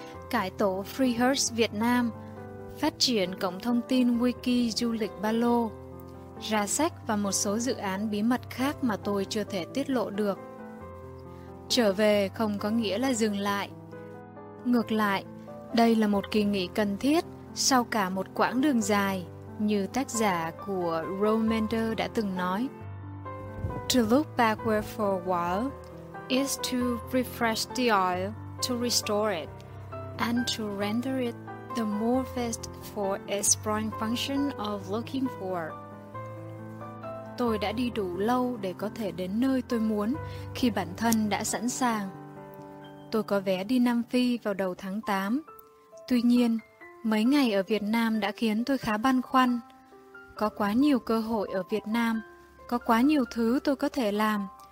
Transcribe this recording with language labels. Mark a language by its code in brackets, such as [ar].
[vi] Cải tổ Freehurst Việt Nam, phát triển cổng thông tin Wiki du lịch Ba Lô, ra sách và một số dự án bí mật khác mà tôi chưa thể tiết lộ được. Trở về không có nghĩa là dừng lại. Ngược lại, đây là một kỳ nghỉ cần thiết sau cả một quãng đường dài, như tác giả của Romander đã từng nói. [en] To look backward for a while is to refresh the oil, to restore it, and to render it the more fit for its prime function of looking for. [vi] Tôi đã đi đủ lâu để có thể đến nơi tôi muốn khi bản thân đã sẵn sàng. Tôi có vé đi Nam Phi vào đầu tháng 8. Tuy nhiên, mấy ngày ở Việt Nam đã khiến tôi khá băn khoăn. Có quá nhiều cơ hội ở Việt Nam, có quá nhiều thứ tôi có thể làm.